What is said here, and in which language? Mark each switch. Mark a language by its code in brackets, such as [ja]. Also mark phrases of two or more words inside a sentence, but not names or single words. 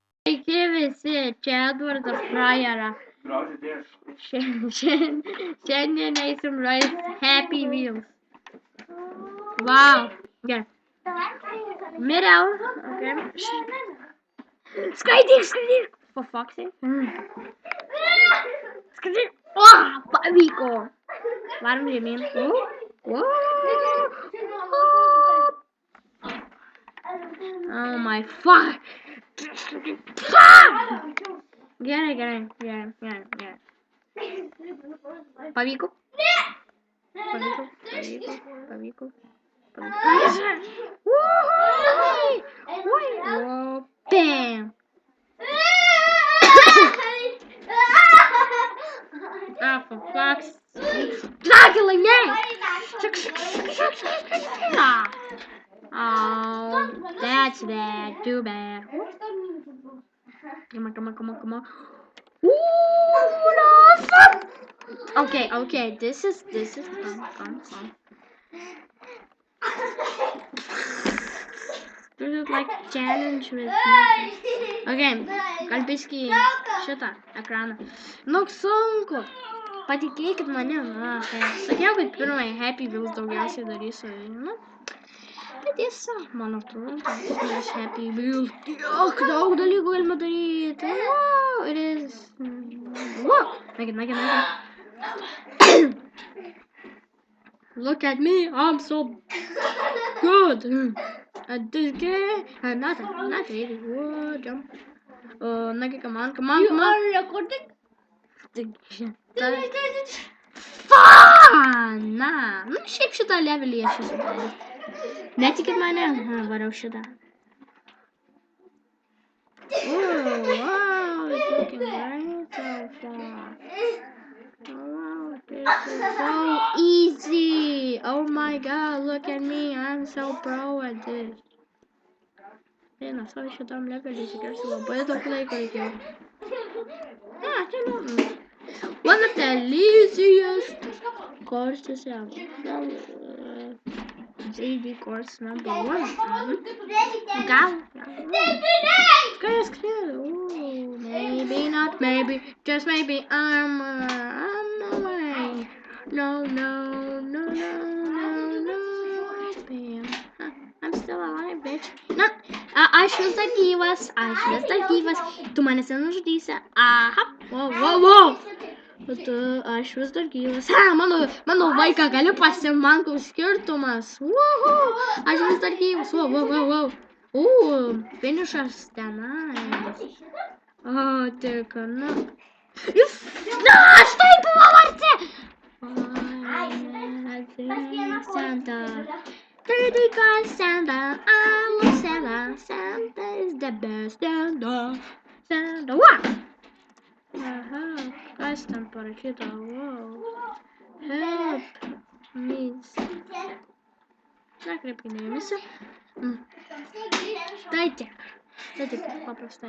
[lt] Sveiki visi, čia Edvardas Frajera. Šiandien eisim žaisti Happy Wheels. Wow. Gerai. Miriau. Okay. Skaityk. [en] For fuck's sake. [lt] Skaityk. O, pavyko. Varom žemyn. [en] Oh my fuck. [lt] Gerai. Pavyko. Bam. [en] Oh, for fuck's sake. Like that. Oh, that's bad. Too bad. Come on. Ooh, no, fuck. Okay. This is calm. This is like challenge with nothing. [lt] Okay, kalbiškai šitą ekraną. Nu, sunku. Patikėkit manim. Sakiau, kad pirmąjį Happy Wheels daugiausiai darysiu. Nu, tai tiesa, man atrodo, nes Happy Wheels tiek daug dalykų galima daryti. [en] Wow, it is. Wow. Make it. Look at me, I'm so good at this game. Not really. Whoa, jump. Nugget, come on. You are recording? Fun! Nah. [lt] Nu, šiaip šitą levelį aš esu daręs. Netikit mane? Varau šitą. [en] Wow, it's looking great so far. Wow, this is so easy. Oh my god, look at me. I'm so pro at this. [lt] So šitam levelį tikriausiai labai daug laiko reikėjo. [en] One of the easiest courses ever. It's easy course number 1. Gal. Ooh, maybe not, maybe. Just maybe. I'm on my way. No. Bam. I'm still alive, bitch. No. [lt] Aš vis dar gyvas. Tu manęs nenužudysi. Aha. Wow. Bet aš vis dar gyvas. Mano vaiką gali pasimankau skirtumas. Woohoo. Aš vis dar gyvas. Wow. Finišas tenais. O, tik, na. Štai buvo varti. Santa. [en] Santa. I love Santa. Santa is the best. Santa. What? [lt] Aha. Kas ten parašyta? Wow. [en] Help me. [lt] Nekreipkite dėmesio. Tai tik paprastai.